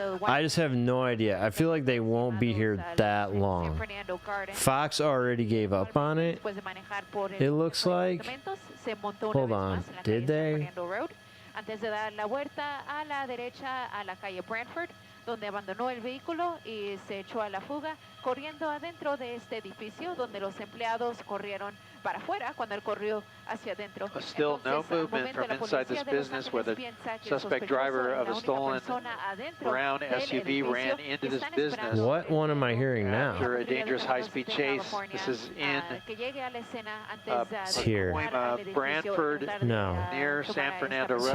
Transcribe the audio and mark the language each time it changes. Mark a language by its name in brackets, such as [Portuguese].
[English] I just have no idea. I feel like they won't be here that long. Fox already gave up on it. It looks like. Hold on. Did they? [Spanish] Antes de dar la vuelta a la derecha a la calle Branford, donde abandonó el vehículo y se echó a la fuga, corriendo adentro de este edificio, donde los empleados corrieron para afuera cuando él corrió hacia adentro. [English] Still no movement from inside this business where the suspect driver of a stolen brown SUV ran into this business. What one am I hearing now? After a dangerous high-speed chase. This is in Pacoima, Brantford, near San Fernando Road.